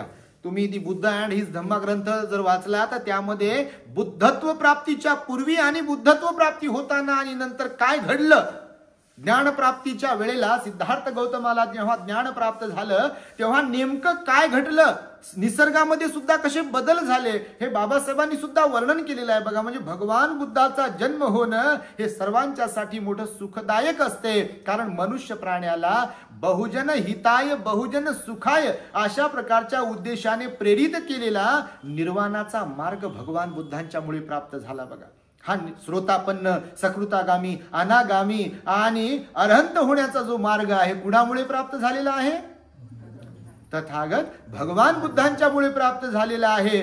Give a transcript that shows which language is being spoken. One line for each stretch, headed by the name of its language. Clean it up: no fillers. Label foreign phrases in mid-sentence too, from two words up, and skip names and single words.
Marathi: तुम्ही दी बुद्ध अँड हिज धम्मा ग्रंथ जर वाचला तर त्यामध्ये बुद्धत्व प्राप्तीच्या पूर्वी आणि बुद्धत्व प्राप्ती होताना आणि नंतर काय घडलं, ज्ञानप्राप्तीच्या वेळेला सिद्धार्थ गौतमाला जेव्हा ज्ञान प्राप्त झालं तेव्हा नेमकं काय घडलं, निसर्गामध्ये सुद्धा कसे बदल झाले हे बाबासाहेबांनी सुद्धा वर्णन केलेलं आहे बघा. म्हणजे भगवान बुद्धाचा जन्म होणं हे सर्वांच्यासाठी मोठं सुखदायक असते. कारण मनुष्य प्राण्याला
Pali: बहुजन हिताय बहुजन सुखाय
Marathi: अशा प्रकारच्या उद्देशाने प्रेरित केलेला निर्वाणाचा मार्ग भगवान बुद्धांच्यामुळे प्राप्त झाला बघा. हा श्रोतापन्न, सकृतागामी, अनागामी आणि अरहंत होण्याचा जो मार्ग आहे कुणामुळे प्राप्त झालेला आहे, तथागत भगवान बुद्धांच्यामुळे प्राप्त झालेला आहे.